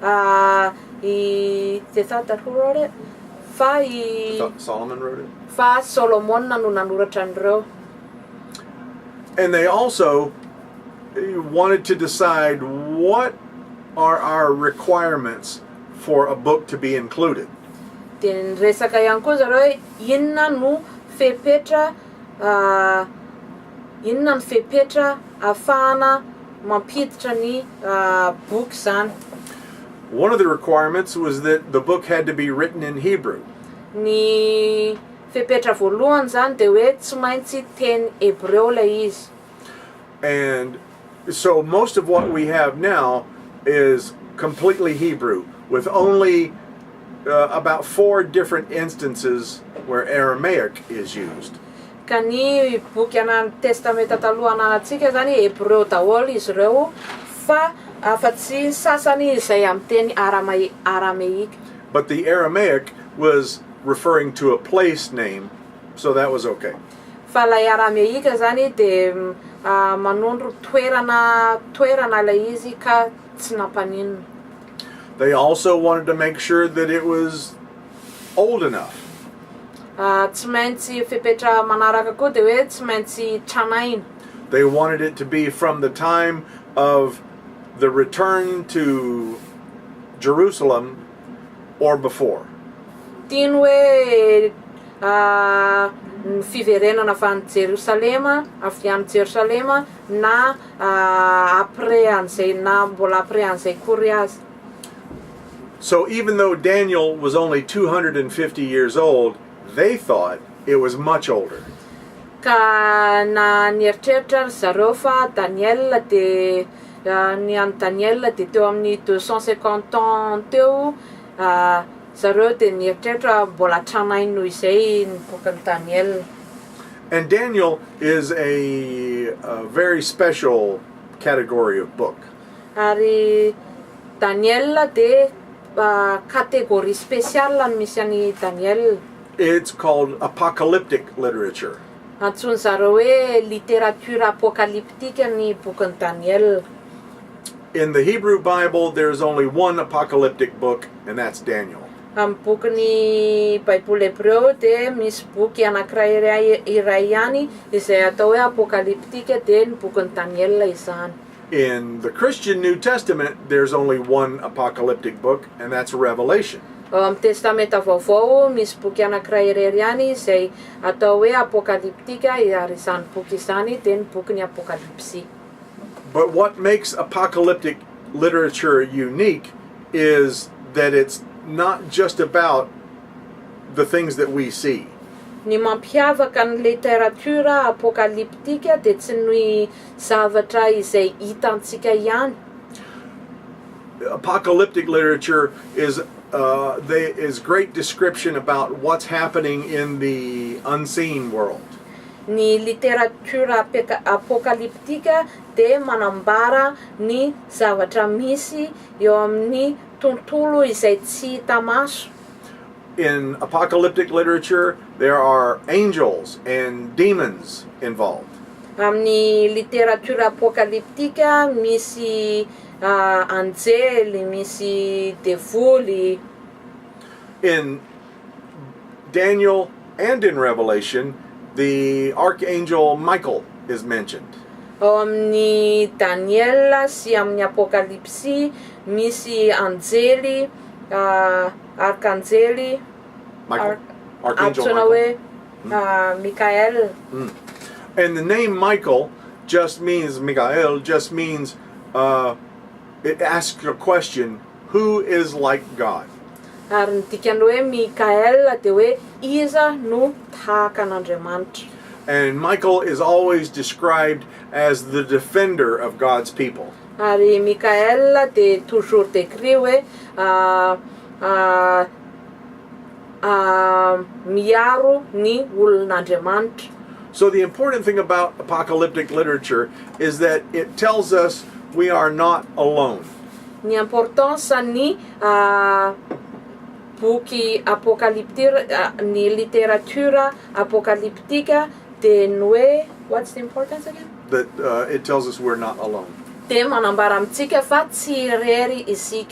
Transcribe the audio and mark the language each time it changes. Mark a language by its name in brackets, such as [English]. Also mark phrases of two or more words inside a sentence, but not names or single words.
[English] Solomon wrote it. [Malagasy] Fa Solomona no nanoratra an'ireo. [English] And they also wanted to decide what are our requirements for a book to be included. [Malagasy] De resaka ihany koa zareo hoe inona no fepetra ahafahana mampiditra ny book zany. [English] One of the requirements was that the book had to be written in Hebrew. [Malagasy] Ny fepetra voalohany zany de hoe tsy maintsy teny hebreo lay izy. [English] And so most of what we have now is completely Hebrew, with only about 4 different instances where Aramaic is used. [Malagasy] Ka ny boky ana testamenta taloha anantsika zany hebreo daholo izy ireo fa afa-tsy sasany izay amin'ny teny Aramaic. [English] But the Aramaic was referring to a place name, so that was okay. [Malagasy] Fa lay Aramaic zany de manondro toerana lay izy ka tsy nampaninona. [English] They also wanted to make sure that it was old enough. [Malagasy] Tsy maintsy fepetra manaraka koa de hoe tsy maintsy tranainy. [English] They wanted it to be from the time of the return to Jerusalem or before. [Malagasy] Tiany hoe ny fiverenana avy any Jerusalema, avy any Jerusalema na après an'izay na mbola après an'izay kory azy. [English] So even though Daniel was only 250 years old, they thought it was much older. [Malagasy] Ka na nieritreritra zareo fa Daniel de ny any Daniel de teo amin'ny 250 ans teo, zareo de nieritreritra mbola tranainy noho izay ny bokin'ny Daniel. [English] And Daniel is a very special category of book. [Malagasy] Ary Daniel de [French] catégorie spéciale [Malagasy] misy any Daniel. [English] It's called apocalyptic literature. [Malagasy] Antsoiny zareo hoe [French] littérature apocalyptique [Malagasy] ny bokin'ny Daniel. [English] In the Hebrew Bible, there's only one apocalyptic book, and that's Daniel. [Malagasy] Amin'ny bokin'ny Baiboly Hebreo de misy boky anankiray iray ihany izay atao hoe apocalyptique de ny bokin'ny Daniel izany. [English] In the Christian New Testament, there's only one apocalyptic book, and that's Revelation. [Malagasy] Amin'ny testamenta vaovao misy boky anankiray irery ihany izay atao hoe apocalyptique ary izany boky izany de ny bokin'ny apocalypse. [English] But what makes apocalyptic literature unique is that it's not just about the things that we see. [Malagasy] Ny mampiavaka ny [French] littérature apocalyptique [Malagasy] de tsy ny zavatra izay hitantsika ihany. [English] Apocalyptic literature is great description about what's happening in the unseen world. [Malagasy] Ny [French] littérature apocalyptique [Malagasy] de manambara ny zavatra misy eo amin'ny tontolo izay tsy hita maso. [English] In apocalyptic literature, there are angels and demons involved. [Malagasy] Amin'ny [French] littérature apocalyptique [Malagasy] misy anjely, misy devoly. [English] In Daniel and in Revelation, the archangel Michael is mentioned. [Malagasy] Ao amin'ny Daniel sy amin'ny Apokalipsy misy anjely, arkanjely, [English] Michael? Archangel [Malagasy] antsoina Michael. hoe Mikael. [English] And the name Michael just means, Mikael just means, it asks a question, who is like God? [Malagasy] Ary ny dikany hoe Mikael dia hoe iza no tahaka an'Andriamanitra. [English] And Michael is always described as the defender of God's people. [Malagasy] Ary Mikael dia [French] toujours décrit [Malagasy] hoe miaro ny olon'Andriamanitra. [English] So the important thing about apocalyptic literature is that it tells us we are not alone. [Malagasy] Ny importance-ny boky apocalyptique, ny [French] littérature apocalyptique [Malagasy] dia ny hoe, [English] what's the importance again? That it tells us we're not alone. [Malagasy] Dia manambara amintsika fa tsy irery isika.